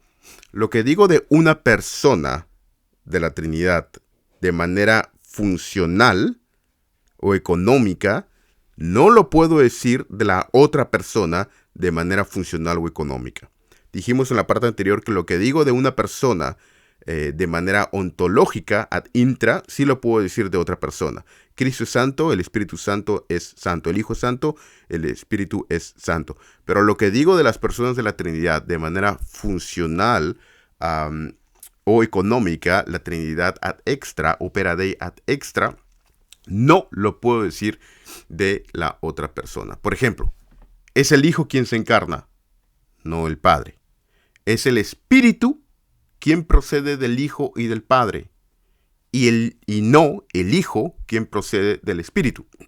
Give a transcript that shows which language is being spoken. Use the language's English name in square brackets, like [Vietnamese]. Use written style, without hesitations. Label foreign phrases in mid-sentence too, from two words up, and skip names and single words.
[Spanish] Lo que digo de una persona de la Trinidad de manera funcional o económica, no lo puedo decir de la otra persona de manera funcional o económica. Dijimos en la parte anterior que lo que digo de una persona de manera ontológica, [Latin] ad intra, [Spanish] sí lo puedo decir de otra persona. Cristo es santo, el Espíritu Santo es santo, el Hijo es santo, el Espíritu es santo. Pero lo que digo de las personas de la Trinidad de manera funcional o económica, la Trinidad [Latin] ad extra, opera Dei ad extra, [Spanish] no lo puedo decir de la otra persona. Por ejemplo, es el Hijo quien se encarna, no el Padre. Es el Espíritu quien procede del Hijo y del Padre, y no el Hijo quien procede del Espíritu.